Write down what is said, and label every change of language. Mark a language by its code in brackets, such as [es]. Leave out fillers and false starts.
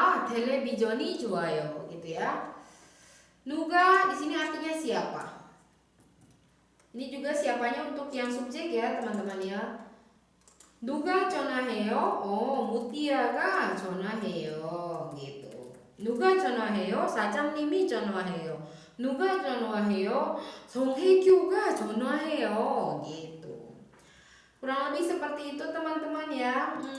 [ko] 텔레비전이 좋아요, [id] gitu ya. 누가 di sini artinya siapa. Ini juga siapanya untuk yang subjek ya, teman-teman ya. [ko] 누가 전화해요? 무띠아가 전화해요, [id] gitu. [ko] 누가 전화해요? 사장님이 전화해요. 누가 전화해요? 송혜교가 전화해요, [id] gitu. Kurang lebih seperti itu teman-teman ya.